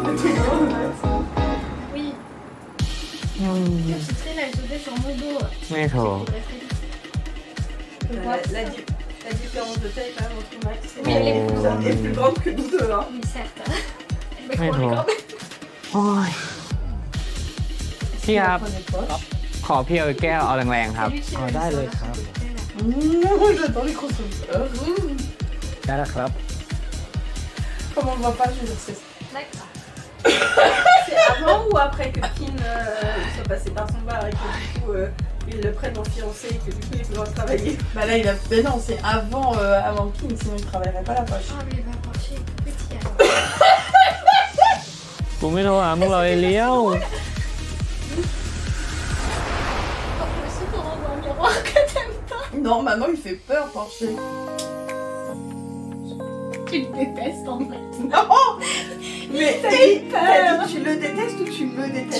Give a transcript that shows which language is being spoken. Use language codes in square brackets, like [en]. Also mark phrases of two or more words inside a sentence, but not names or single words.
[fr] Oui. La citrine, elle sautait sur mon dos. [th] ไม่ถูก [fr] La différence de taille quand même entre Max et Oui, elle est plus grande. elle est plus grande que nous deux. Hein. Oui, certes. Mais Mais pour les non. grands. [th] โอ้ยพี่ครับ [fr] Prenez poche. [th] ขอพี่เอาแก้วเอาแรงๆครับ [fr] C'est lui qui [th] อ๋อ [fr] avait [th] ได้ [fr] mis [th] เลย [fr] ça [th] ครับ [fr] dans son côté, là. J'adore les crossovers. [th] ได้แล้วครับ [fr] Comme on ne voit pas, je vais dire c'est D'accord. C'est avant ou après que Kin soit passé par son bar et que du coup ils le prennent en fiancé et que du coup il peut travailler? Bah là il a... Mais non, c'est avant, avant Kin, sinon il travaillerait pas la poche. Oh, mais il va marcher tout petit alors. [th] กูไม่โทรหามึงหรอกไอ้เลี้ยว [fr] Oh, je sais qu'on envoie un miroir que t'aimes pas. Non, maintenant il fait peur, Porcher. Tu le détestes en fait. Non. Mais t'as dit tu le détestes ou tu me détestes?